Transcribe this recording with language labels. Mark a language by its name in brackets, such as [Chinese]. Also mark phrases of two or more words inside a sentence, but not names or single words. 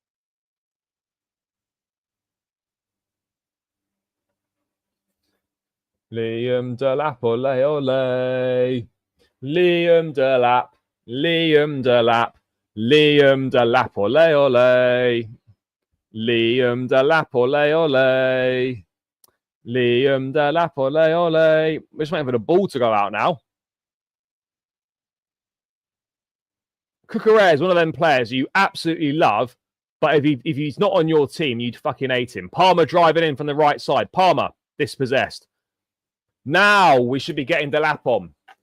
[English] Liam Delap, ole, ole. Liam Delap, Liam Delap, Liam Delap, ole, ole. Liam Delap, ole, ole. Liam Delap, ole, ole. We're just waiting for the ball to go out now. Cucurella is one of them players you absolutely love, but if he's not on your team, you'd fucking hate him. Palmer driving in from the right side. Palmer, dispossessed. Now we should be getting Delap on.